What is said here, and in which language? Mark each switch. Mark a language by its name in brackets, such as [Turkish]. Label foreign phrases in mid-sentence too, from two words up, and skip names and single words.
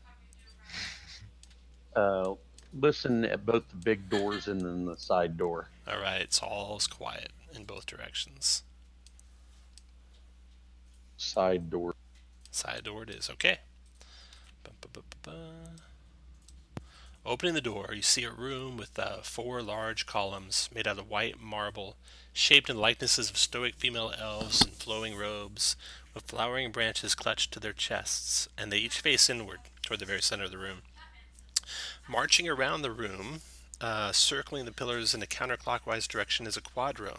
[English] Listen at both the big doors and then the side door. All right, so all's quiet in both directions. Side door. Side door it is. Okay. Ba-ba-ba-ba-ba. Opening the door, you see a room with 4 large columns made out of white marble, shaped in likenesses of stoic female elves in flowing robes, with flowering branches clutched to their chests, and they each face inward toward the very center of the room. Marching around the room, circling the pillars in a counterclockwise direction, is a quadrone.